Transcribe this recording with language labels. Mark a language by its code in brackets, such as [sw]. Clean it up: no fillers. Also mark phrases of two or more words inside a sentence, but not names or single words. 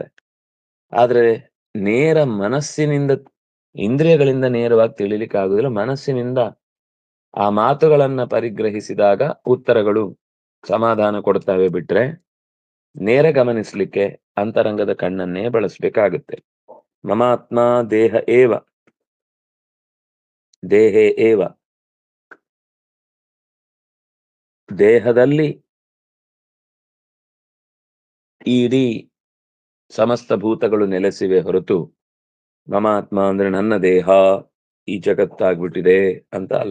[kn] ಆದ್ರೆ ನೇರ ಮನಸ್ಸಿನಿಂದ, ಇಂದ್ರಿಯಗಳಿಂದ ನೇರವಾಗಿ ತಿಳಿಲಿಕ್ಕಾಗುದಿಲ್ಲ. ಮನಸ್ಸಿನಿಂದ ಆ ಮಾತುಗಳನ್ನ ಪರಿಗ್ರಹಿಸಿದಾಗ ಉತ್ತರಗಳು ಸಮಾಧಾನ ಕೊಡ್ತವೆ. ಬಿಟ್ರೆ ನೇರ ಗಮನಿಸ್ಲಿಕ್ಕೆ ಅಂತರಂಗದ ಕಣ್ಣನ್ನೇ ಬಳಸ್ಬೇಕಾಗುತ್ತೆ. [sa] ಮಮಾತ್ಮ ದೇಹ ಏವ, ದೇಹೇ ಏವ, [kn] ದೇಹದಲ್ಲಿ ಇಡೀ ಸಮಸ್ತ ಭೂತಗಳು ನೆಲೆಸಿವೆ ಹೊರತು ಮಮಾತ್ಮ ಅಂದ್ರೆ ನನ್ನ ದೇಹ ಈ ಜಗತ್ತಾಗ್ಬಿಟ್ಟಿದೆ ಅಂತ ಅಲ್ಲ.